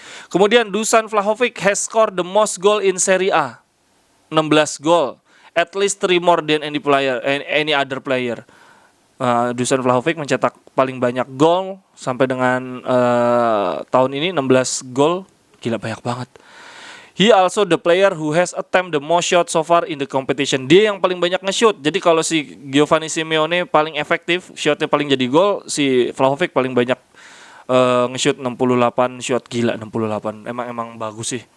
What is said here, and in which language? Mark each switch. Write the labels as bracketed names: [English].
[Indonesian] Kemudian [English] Dusan Vlahovic has scored the most goal in Serie A. 16 gol. At least 3 more than any other player. [Indonesian] Dusan Vlahovic mencetak paling banyak gol sampai dengan tahun ini 16 gol. Gila, banyak banget. [English] He also the player who has attempted the most shot so far in the competition. [Indonesian] Dia yang paling banyak nge-shoot. Jadi kalau si Giovanni Simeone paling efektif, shotnya paling jadi gol, si Vlahovic paling banyak nge-shoot 68 shot. Gila, 68. Emang bagus sih.